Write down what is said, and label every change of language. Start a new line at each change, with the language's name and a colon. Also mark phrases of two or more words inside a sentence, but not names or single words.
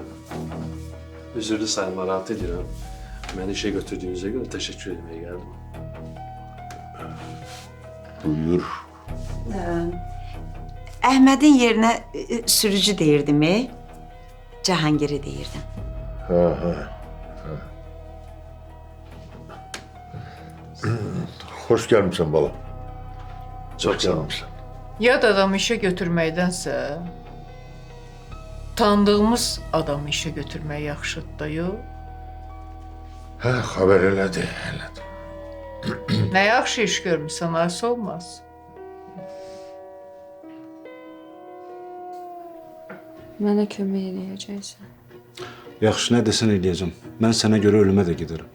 Azerbaijani: Üzürlü sayın, narahat edirəm. Məni işə götürdüyünüzə görə təşəkkür etməyə gəldim. Buyur. Əhmədin yerinə sürücü deyirdim, Cahangiri deyirdim.
Turkish: Ha. Hoş gelmişsin bala. Çok sağ ol.
Azerbaijani: Yad adamı işe götürməkdənsə, tanıdığımız adamı işe götürmək yaxşıdır da, yox? Ha, haber elədi. Nə yaxşı iş görmüsən, ayısı olmaz. Mənə kömək eləyəcəksən. Yaxşı, nə desən eləyəcəm. Mən sənə görə ölümə də gedərəm.